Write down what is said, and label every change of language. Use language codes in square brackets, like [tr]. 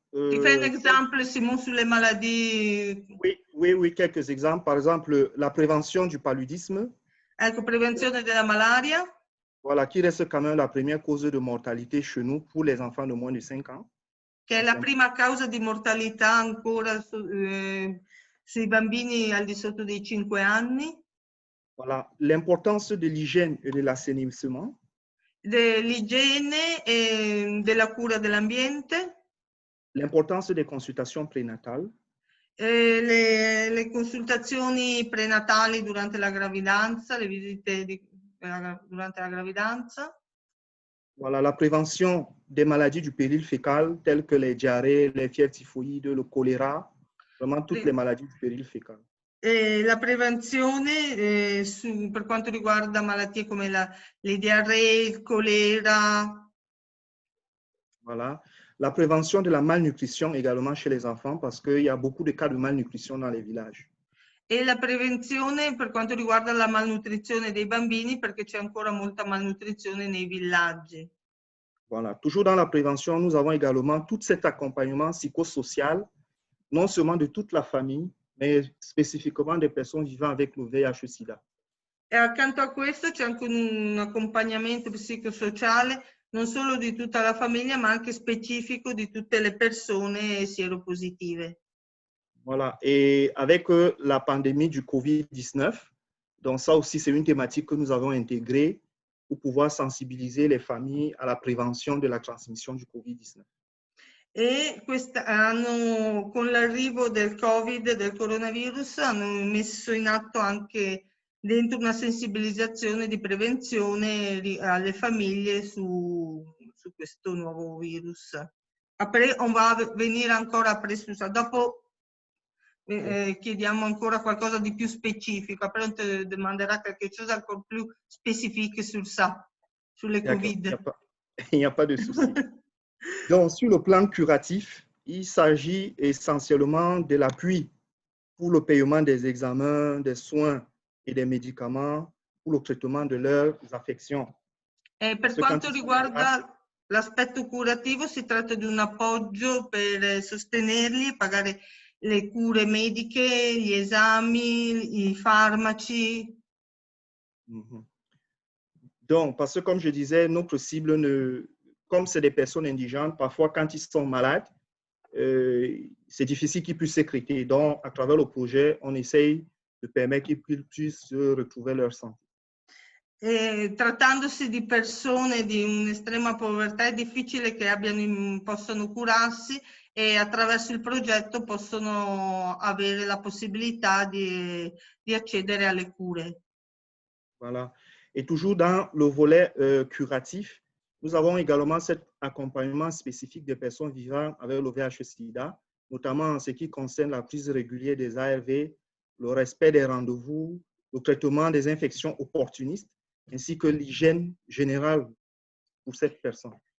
[it] Ti fai un esempio, Simon, sulle maladie? [fr] oui, quelques exemples. Par exemple, la prévention du paludisme, [it] Ecco, prevenzione della malaria, [fr] voilà, qui reste quand même la première cause de mortalité chez nous pour les enfants de moins de 5 ans. [it] che è la prima causa di mortalità ancora sui bambini al di sotto dei 5 anni. [fr] Voilà, l'importance de l'hygiène et de l'assainissement. [it] Dell'igiene e della cura dell'ambiente. [fr] L'importance des consultations prénatales. [it] Le consultazioni prenatali durante la gravidanza, le visite durante la gravidanza. [fr] Voilà, la prévention des maladies du péril fécal, telles que les diarrhées, les fièvres typhoïdes, le choléra, vraiment toutes les maladies du péril fécal. [it] La prevenzione per quanto riguarda malattie come le diarree, il colera. [fr] Voilà. La prévention de la malnutrition également chez les enfants, parce qu'il y a beaucoup de cas de malnutrition dans les villages. [it] E la prevenzione per quanto riguarda la malnutrizione dei bambini, perché c'è ancora molta malnutrizione nei villaggi. [fr] Voilà. Toujours dans la prévention, nous avons également tout cet accompagnement psychosocial, non seulement de toute la famille, mais spécifiquement des personnes vivant avec le VIH-Sida. [it] E accanto a questo c'è anche un accompagnamento psicosociale non solo di tutta la famiglia, ma anche specifico di tutte le persone sieropositive. [fr] Voilà. Et avec la pandémie du COVID-19, donc ça aussi, c'est une thématique que nous avons intégrée pour pouvoir sensibiliser les familles à la prévention de la transmission du COVID-19. [it] E con l'arrivo del Covid, del coronavirus, hanno messo in atto anche dentro una sensibilizzazione di prevenzione alle famiglie su questo nuovo virus. [fr] Après, on va [it] venire ancora après su ça. Dopo chiediamo ancora qualcosa di più specifico. [fr] Après, on te demandera quelque chose encore plus spécifique sur ça, [it] sulle Covid. [fr] Il n'y a pas de souci. Donc, sur le plan curatif, il s'agit essentiellement de l'appui pour le paiement des examens, des soins et des médicaments pour le traitement de leurs affections. [it] Per quanto riguarda l'aspetto curativo, si tratta di un appoggio per sostenerli e pagare le cure mediche, gli esami, i farmaci. [fr] Donc, parce que comme je disais, notre cible, comme c'est des personnes indigentes, parfois quand ils sont malades, c'est difficile qu'ils puissent sécréter. Donc, à travers le projet, on essaye de permettre qu'ils puissent retrouver leur santé. [it] Trattandosi di persone di un'estrema povertà, è difficile che possano curarsi e attraverso il progetto possono avere la possibilità di accedere alle cure. [fr] Voilà. Et toujours dans le volet curatif, nous avons également cet accompagnement spécifique des personnes vivant avec le VIH-Sida, notamment en ce qui concerne la prise régulière des ARV, le respect des rendez-vous, le traitement des infections opportunistes, ainsi que l'hygiène générale pour cette personne.